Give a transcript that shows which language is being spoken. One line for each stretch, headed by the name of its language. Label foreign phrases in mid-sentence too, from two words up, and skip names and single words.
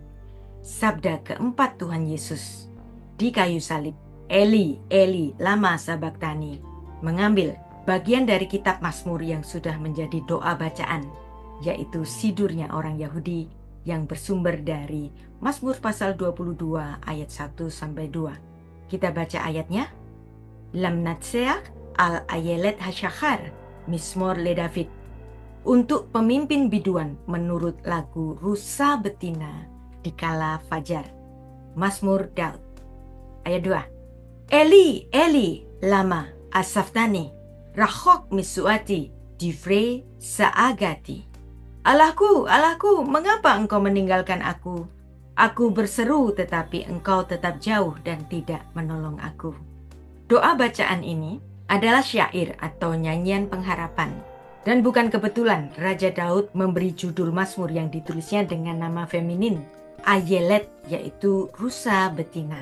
Indonesian: Sabda keempat Tuhan Yesus di kayu salib,
Aramaic: אלי אלי למה שבקתני,
Indonesian: mengambil bagian dari kitab Mazmur yang sudah menjadi doa bacaan, yaitu sidurnya orang Yahudi yang bersumber dari Mazmur pasal 22 ayat 1-2. Kita baca ayatnya.
Hebrew: למנצח על אילת השחר מזמור לדוד.
Indonesian: Untuk pemimpin biduan menurut lagu Rusa Betina di Kala Fajar, Mazmur Daud.
Hebrew: Ayat 2. אלי אלי למה עזבתני רחוק מישועתי דברי שאגתי.
Indonesian: Allahku, Allahku, mengapa engkau meninggalkan aku? Aku berseru tetapi engkau tetap jauh dan tidak menolong aku. Doa bacaan ini adalah syair atau nyanyian pengharapan. Dan bukan kebetulan Raja Daud memberi judul Mazmur yang ditulisnya dengan nama feminin, Ayelet, yaitu rusa betina.